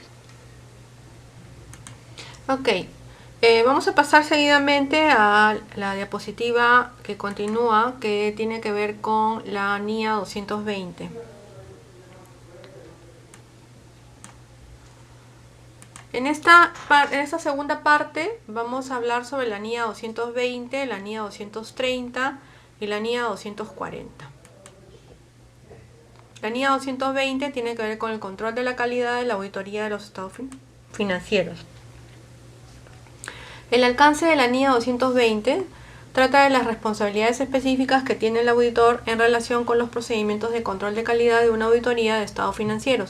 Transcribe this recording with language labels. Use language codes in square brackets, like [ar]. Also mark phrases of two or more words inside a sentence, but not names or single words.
[es] Ok, vamos a pasar seguidamente a la diapositiva que continúa, que tiene que ver con la NIA 220. En esta segunda parte vamos a hablar sobre la NIA 220, la NIA 230 y la NIA 240. La NIA 220 tiene que ver con el control de la calidad de la auditoría de los estados financieros. El alcance de la NIA 220 trata de las responsabilidades específicas que tiene el auditor en relación con los procedimientos de control de calidad de una auditoría de estados financieros.